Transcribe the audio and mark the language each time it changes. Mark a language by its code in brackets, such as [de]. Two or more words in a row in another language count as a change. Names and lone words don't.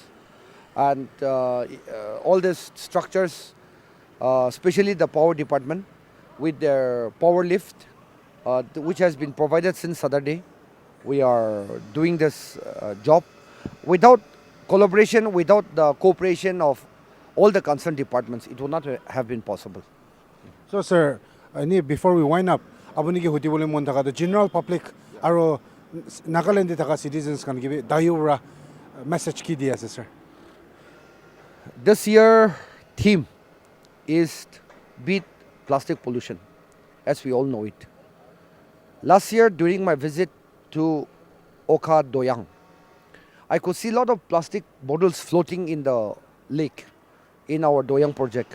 [en] And all these structures, especially the power department with their power lift, which has been provided since Saturday. We are doing this job. Without collaboration, without the cooperation of all the concerned departments, it would not have been possible. So sir, before we wind up, [nag] apuni ki huti bole mon thaka [en] the general public [nag] aro Nagaland thaka citizens kan give Dayo ra message ki di ase sir? [en] This year theme is beat plastic pollution, as we all know it. Last year during my visit to Oka Doyang, I could see a lot of plastic bottles floating in the lake in our Doyang project.